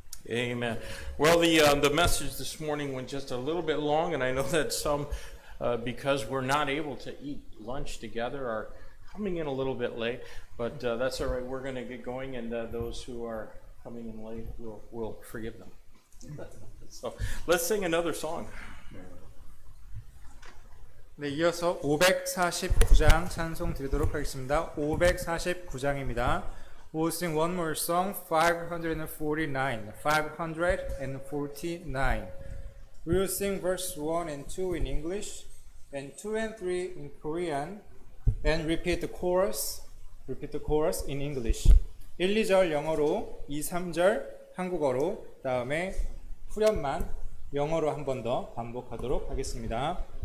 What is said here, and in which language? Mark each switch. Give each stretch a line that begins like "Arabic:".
English: Amen. Well, the message this morning went just a little bit long, and I know that some, because we're not able to eat lunch together, are coming in a little bit late. But that's all right. We're going to get going, and those who are coming in late, we'll forgive them. So let's sing another song.
Korean: 네, 이어서 549장 찬송 드리도록 하겠습니다. 549장입니다.
English: We'll sing one more song, 549. 549. We'll sing verse 1 and 2 in English, and 2 and 3 in Korean, and repeat the chorus in English.
Korean: 1, 2절 영어로, 2, 3절 한국어로, 다음에 후렴만 영어로 한 번 더 반복하도록 하겠습니다.